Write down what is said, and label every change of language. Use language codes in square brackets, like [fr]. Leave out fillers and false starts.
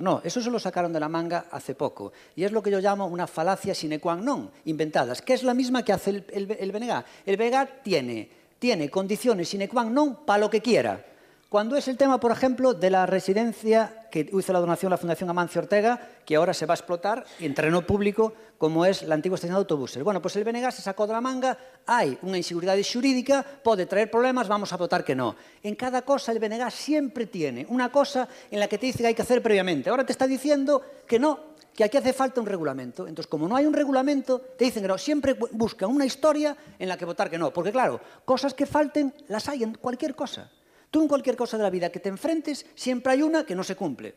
[es] No, eso se lo sacaron de la manga hace poco. Y es lo que yo llamo una falacia sine qua non, inventadas, que es la misma que hace el BNG. El BNG tiene condiciones sine qua non para lo que quiera. Cuando es el tema, por ejemplo, de la residencia que hizo la donación la Fundación Amancio Ortega, que ahora se va a explotar en terreno público, como es la antigua estación de autobuses. Bueno, pues el BNG se sacó de la manga, [gl] hai unha inseguridade xurídica, pode traer problemas, [es] vamos a votar que no. En cada cosa el BNG siempre tiene una cosa en la que te dice que hay que hacer previamente. Ahora te está diciendo que no, que aquí hace falta un regulamento. Entonces, como no hay un regulamento, te dicen que no. Siempre buscan una historia en la que votar que no. Porque, claro, cosas que falten las hay en cualquier cosa. Tú en cualquier cosa de la vida que te enfrentes, siempre hay una que no se cumple.